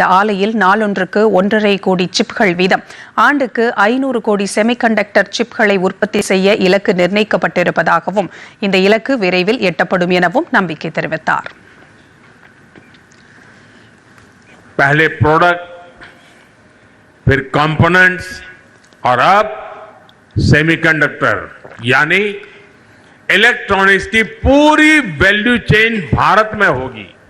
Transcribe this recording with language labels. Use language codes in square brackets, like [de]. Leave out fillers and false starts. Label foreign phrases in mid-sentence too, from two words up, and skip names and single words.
[ta] ஆலையில் நாளொன்றுக்கு 1.5 கோடி சிப்கள் வீதம் ஆண்டுக்கு 500 கோடி செமிகண்டக்டர் சிப்களை உற்பத்தி செய்ய இலக்கு நிர்ணயிக்கப்பட்டிருப்பதாகவும் இந்த இலக்கு விரைவில் எட்டப்படும் எனவும் நம்பிக்கை தெரிவித்தார். [hi] पहले प्रोडक्ट, फिर कंपोनेंट्स और अब सेमीकंडक्टर यानी इलेक्ट्रॉनिक्स की पूरी [en] value chain [hi] भारत में होगी.